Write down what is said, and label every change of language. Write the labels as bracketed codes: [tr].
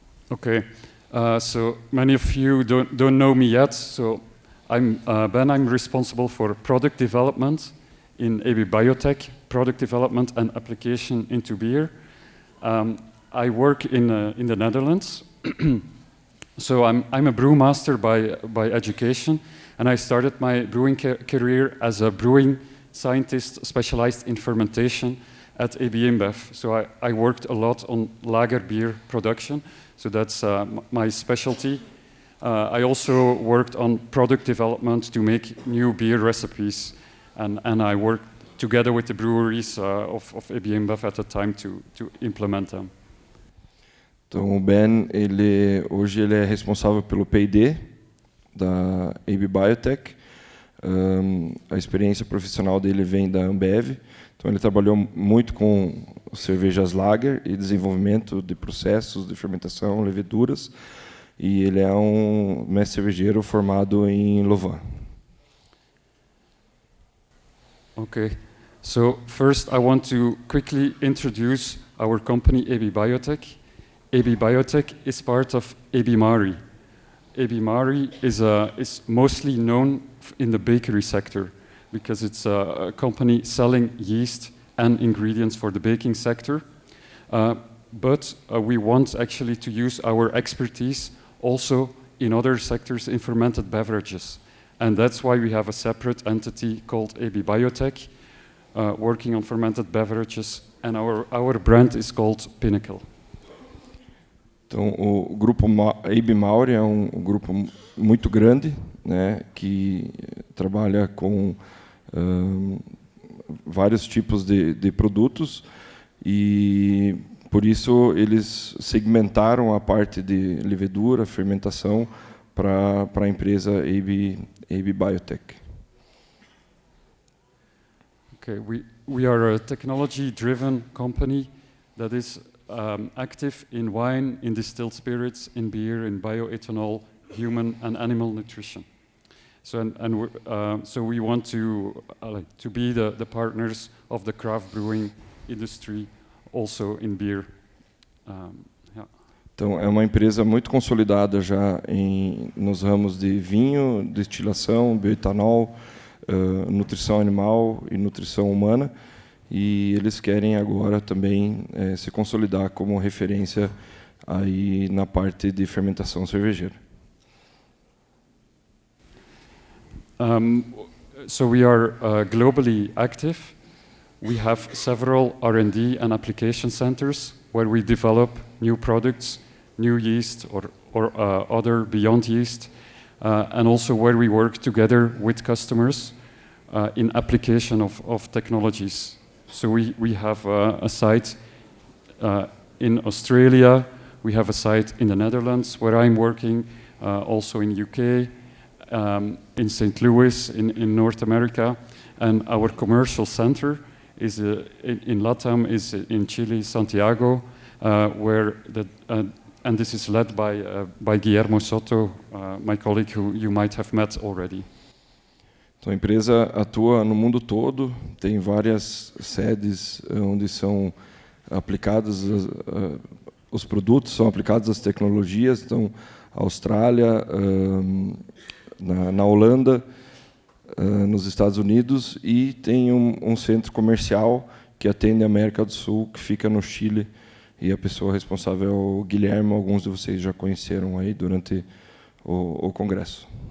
[en] Okay, so many of you don't know me yet. So I'm Ben. I'm responsible for product development in AB Biotec, product development and application into beer. I work in the Netherlands. So I'm a brewmaster by education. And I started my brewing career as a brewing scientist specialized in fermentation at AB InBev. So I worked a lot on lager beer production. So that's my specialty. I also worked on product development to make new beer recipes. And I worked together with the breweries of AB InBev at the time to implement them. [pt] Então, o Ben, hoje ele é responsável pelo P&D da AB Biotec. A experiência profissional dele vem da Ambev. Então ele trabalhou muito com cervejas lager e desenvolvimento de processos de fermentação, leveduras. E ele é um mestre cervejeiro formado em Louvain. [en] Okay, so first I want to quickly introduce our company AB Biotec. AB Biotec is part of AB Mauri. AB Mauri is mostly known in the bakery sector because it's a company selling yeast and ingredients for the baking sector. But we want actually to use our expertise also in other sectors in fermented beverages. And that's why we have a separate entity called AB Biotec working on fermented beverages, and our brand is called Pinnacle. [pt] Então, o grupo AB Mauri é um grupo muito grande, né, que trabalha com vários tipos de produtos, e por isso eles segmentaram a parte de levedura, fermentação, para a empresa AB Biotec. [en] Okay, we are a technology-driven company that is active in wine, in distilled spirits, in beer, in bioethanol, human and animal nutrition. So we want to be the partners of the craft brewing industry, also in beer. Yeah. [pt] Então, é uma empresa muito consolidada já nos ramos de vinho, destilação, bioetanol, nutrição animal e nutrição humana, e eles querem agora também se consolidar como referência aí na parte de fermentação cervejeira. [en] So we are globally active. We have several R&D and application centers where we develop new products, new yeast or other beyond yeast, and also where we work together with customers in application of technologies. So we have a site in Australia, we have a site in the Netherlands where I'm working, also in UK, in St. Louis, in North America, and our commercial center is in LATAM, is in Chile, Santiago, where and this is led by Guillermo Soto, my colleague who you might have met already. [pt] Então, a empresa atua no mundo todo, tem várias sedes onde são aplicados os produtos, são aplicadas as tecnologias, então, Austrália, na Holanda, nos Estados Unidos, e tem um centro comercial que atende a América do Sul, que fica no Chile, e a pessoa responsável é o Guilherme, alguns de vocês já conheceram aí durante o Congresso.